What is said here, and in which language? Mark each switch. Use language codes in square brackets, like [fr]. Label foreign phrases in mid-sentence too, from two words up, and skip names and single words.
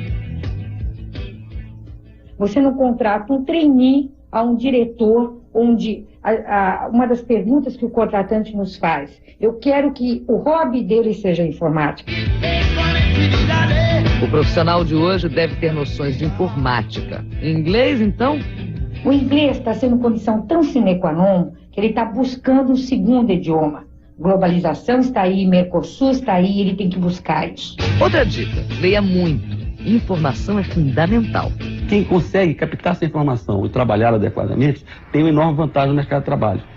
[pt] Você não contrata um trainee a um diretor, onde uma das perguntas que o contratante nos faz: eu quero que o hobby dele seja informática. O profissional de hoje deve ter noções de informática. Em inglês, então? O inglês está sendo condição tão [la] sine qua non [pt] que ele está buscando um segundo idioma. Globalização está aí, Mercosul está aí, ele tem que buscar isso. Outra dica: leia muito. Informação é fundamental. Quem consegue captar essa informação e trabalhar adequadamente tem uma enorme vantagem no mercado de trabalho.